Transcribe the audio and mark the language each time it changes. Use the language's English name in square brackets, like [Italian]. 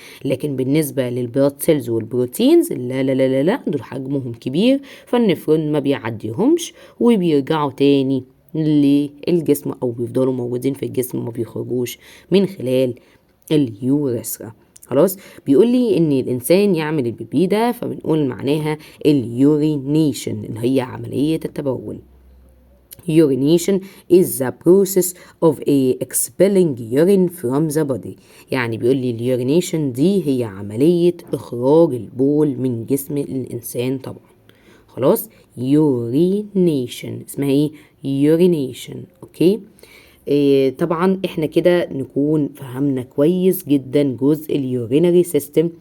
[Arabic] لكن بالنسبة للبلاد سيلز والبروتينز لا لا لا لا لا، دول حجمهم كبير، فالنفرون ما بيعديهمش وبيرجعوا تاني للجسم، او بيفضلوا موجودين في الجسم، ما بيخرجوش من خلال اليوريثرا. خلاص. بيقول لي ان الانسان يعمل البيبي ده، فبنقول معناها اليورينيشن اللي هي عملية التبول. [English] Urination is the process of expelling urine from the body. [Arabic] يعني بيقول لي اليورينيشن دي هي عملية اخراج البول من جسم الانسان طبعا. خلاص. urination اسمها ايه؟ urination. اوكي. طبعا احنا كده نكون فهمنا كويس جدا جزء اليورينري سيستم.